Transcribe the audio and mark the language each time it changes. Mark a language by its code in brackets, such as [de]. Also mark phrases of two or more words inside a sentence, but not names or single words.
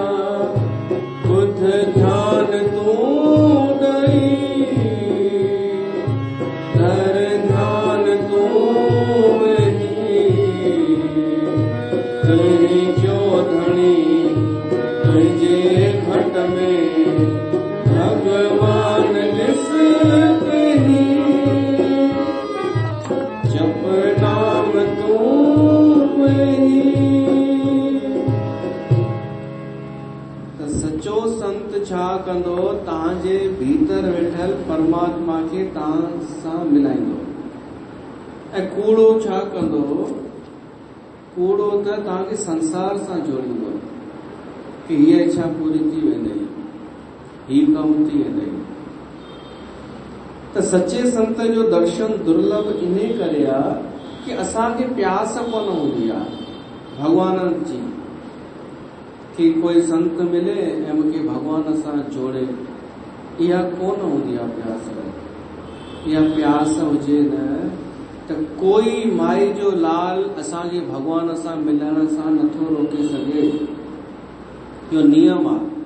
[sd] बुध ध्यान तूं ॾई, हर ध्यान तूं वही। तुंहिंजो धणी तुंहिंजे घट में, भगवान ॾिस पही, जप नाम तूं वही। त सचो संत छा कंदो? तव्हांजे भीतर वेठल परमात्मा खे तव्हां सां मिलाईंदो। ऐं कूड़ो छा कंदो? कूड़ो त तव्हांखे संसार सां जोड़ींदो कि हीअ इच्छा पूरी थी वेंदी, ही कम थी वेंदी। त सचे संत जो दर्शन दुर्लभ इन करे आहे कि असांखे प्यास कोन हूंदी आहे भगवान जी कि कोई संत मिले ऐं मूंखे भगवान सां जोड़े। इहा कोन हूंदी आहे प्यास। इहा प्यास हुजे न त कोई माई जो लाल असांखे भगवान सां मिलण सां नथो रोके सघे। इहो नियम आहे।